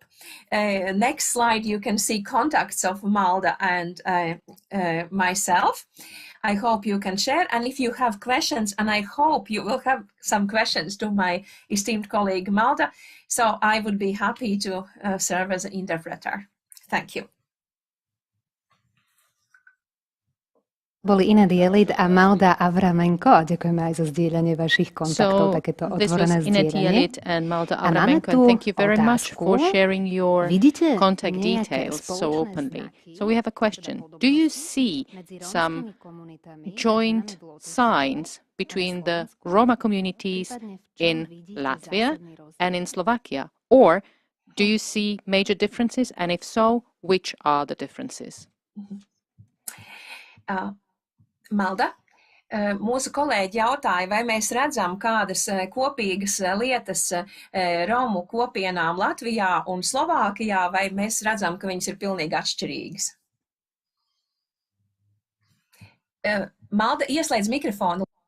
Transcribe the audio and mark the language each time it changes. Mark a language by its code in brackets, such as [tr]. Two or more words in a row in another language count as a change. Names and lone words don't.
[en] Next slide, you can see contacts of Malta and myself. I hope you can share. And if you have questions, and I hope you will have some questions to my esteemed colleague Malta, so I would be happy to serve as an interpreter. Thank you. [sk] Boli Ina Dielit a Malda Avramenko. Ďakujeme aj za zdieľanie vašich kontaktov, takéto otvorené zdieľanie. [en] And Malda Avramenko, and thank you very much for sharing your contact details so openly. So we have a question. Do you see some joint signs between the Roma communities in Latvia and in Slovakia? Or do you see major differences? And if so, which are the differences? [lv] Malda, mūsu kolēģi jautāja, vai mēs redzam kādas kopīgas lietas Romu kopienām Latvijā un Slovākijā, vai mēs redzam, ka viņas ir pilnīgi atšķirīgas? Malda, ieslēdz mikrofonu.